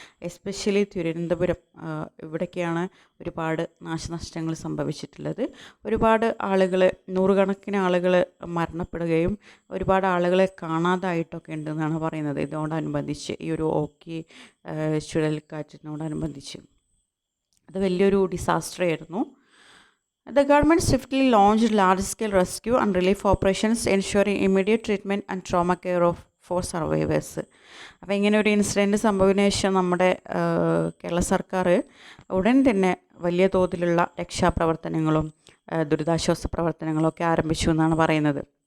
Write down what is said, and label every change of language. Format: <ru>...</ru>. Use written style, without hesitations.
<ml>Especially Thiruvananthapuram, ഇവിടേക്കാണ് ഒരുപാട് നാശനഷ്ടങ്ങൾ സംഭവിച്ചിട്ടുള്ളത്. ഒരുപാട് ആളുകൾ, നൂറുകണക്കിന് ആളുകൾ മരണപ്പെടുകയും ഒരുപാട് ആളുകളെ കാണാതായിട്ടൊക്കെ ഉണ്ടെന്നാണ് പറയുന്നത്. ഇതോടനുബന്ധിച്ച് ഈ ഒരു ഓക്കി ചുഴലിക്കാറ്റിനോടനുബന്ധിച്ച് അത് വലിയൊരു ഡിസാസ്റ്റർ ആയിരുന്നു.</ml> <en>The government swiftly launched large-scale rescue and relief operations, ensuring immediate treatment and trauma care for survivors.</en> <ml>അപ്പോൾ ഇങ്ങനെ ഒരു ഇൻസിഡൻറ്റ് സംഭവിച്ചതിന് ശേഷം നമ്മുടെ കേരള സർക്കാർ ഉടൻ തന്നെ വലിയ തോതിലുള്ള രക്ഷാപ്രവർത്തനങ്ങളും ദുരിതാശ്വാസ പ്രവർത്തനങ്ങളും ഒക്കെ ആരംഭിച്ചു എന്നാണ് പറയുന്നത്.</ml>